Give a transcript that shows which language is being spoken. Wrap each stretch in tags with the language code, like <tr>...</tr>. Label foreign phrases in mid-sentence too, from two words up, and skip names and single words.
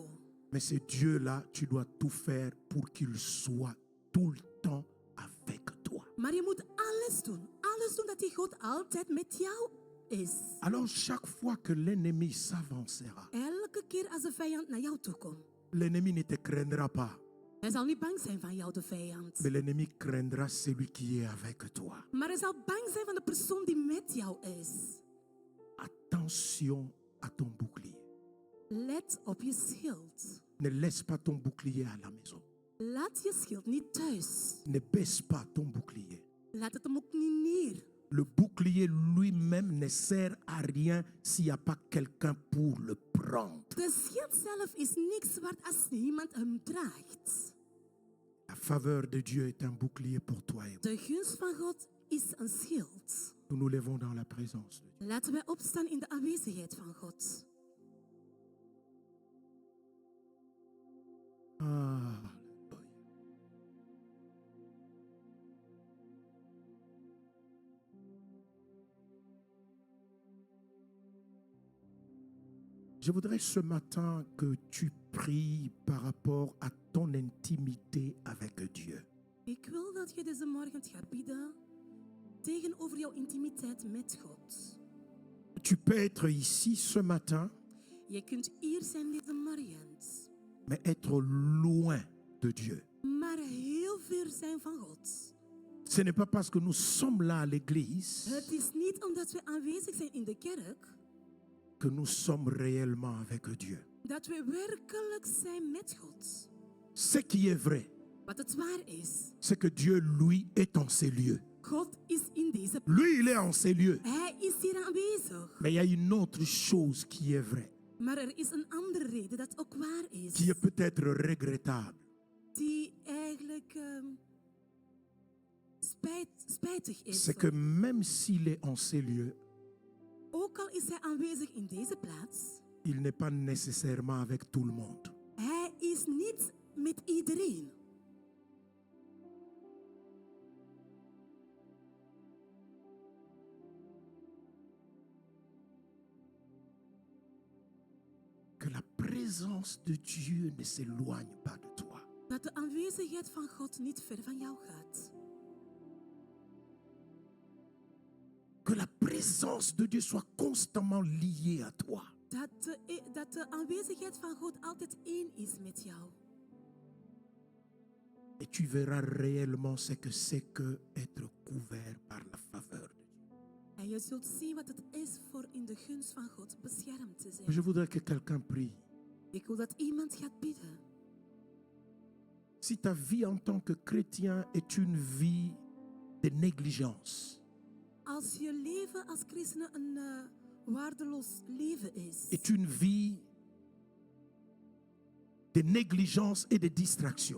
<fr>Mais ce Dieu-là, tu dois tout faire pour qu'il soit tout le temps avec toi.</fr> <nl>Maar je moet alles doen. Alles doen dat die God altijd met jou is.</nl> <fr>Alors chaque fois que l'ennemi s'avancera,</fr> <nl>Elke keer als de vijand naar jou toe komt.</nl> <fr>l'ennemi ne te craindra pas,</fr> <nl>Hij zal niet bang zijn van jou, de vijand.</nl> <fr>mais l'ennemi craindra celui qui est avec toi.</fr> <nl>Maar hij zal bang zijn van de persoon die met jou is.</nl> <fr>Attention à ton bouclier.</fr> <nl>Let op je schild.</nl> <fr>Ne laisse pas ton bouclier à la maison.</fr> <nl>Laat je schild niet thuis.</nl> <fr>Ne baisse pas ton bouclier.</fr> <nl>Laat het hem ook niet neer.</nl> <fr>Le bouclier lui-même ne sert à rien s'il n'y a pas quelqu'un pour le prendre.</fr> <nl>De schild zelf is niks waard als niemand hem draagt.</nl> <fr>La faveur de Dieu est un bouclier pour toi et moi.</fr> <nl>De gunst van God is een schild.</nl> <fr>Nous nous levons dans la présence de Dieu.</fr> <nl>Laten wij opstaan in de aanwezigheid van God.</nl> <fr>Alléluia. Je voudrais ce matin que tu pries par rapport à ton intimité avec Dieu.</fr> <nl>Ik wil dat je deze morgen gaat bidden tegenover jouw intimiteit met God.</nl> <fr>Tu peux être ici ce matin,</fr> <nl>Je kunt hier zijn deze morgen,</nl> <fr>mais être loin de Dieu.</fr> <nl>maar heel ver zijn van God.</nl> <fr>Ce n'est pas parce que nous sommes là à l'église</fr> <nl>Het is niet omdat we aanwezig zijn in de kerk</nl> <fr>que nous sommes réellement avec Dieu.</fr> <nl>dat we werkelijk zijn met God.</nl> <fr>Ce qui est vrai,</fr> <nl>Wat het waar is,</nl> <fr>c'est que Dieu, lui, est en ces lieux.</fr> <nl>God is in deze</nl> <fr>Lui, il est en ces lieux.</fr> <nl>Hij is hier aanwezig.</nl> <fr>Mais il y a une autre chose qui est vraie,</fr> <nl>Maar er is een andere reden dat ook waar is.</nl> <fr>qui est peut-être regrettable.</fr> <nl>Die eigenlijk spijtig is.</nl> <fr>C'est que même s'il est en ces lieux,</fr> <nl>Ook al is hij aanwezig in deze plaats,</nl> <fr>il n'est pas nécessairement avec tout le monde.</fr> <nl>hij is niet met iedereen.</nl> <fr>Que la présence de Dieu ne s'éloigne pas de toi.</fr> <nl>Dat de aanwezigheid van God niet ver van jou gaat.</nl> <fr>Que la présence de Dieu soit constamment liée à toi.</fr> <nl>Dat de aanwezigheid van God altijd één is met jou.</nl> <fr>Et tu verras réellement ce que c'est que être couvert par la faveur de Dieu.</fr> <nl>En je zult zien wat het is voor in de gunst van God beschermd te</nl> <fr>Je</fr> <nl>zijn.</nl> <fr>voudrais que quelqu'un prie.</fr> <nl>Ik wil dat iemand gaat bidden.</nl> <fr>Si ta vie en tant que chrétien est une vie de négligence,</fr> <nl>Als je leven als christen een waardeloos leven is.</nl> <fr>est une vie de négligence et de distraction,</fr>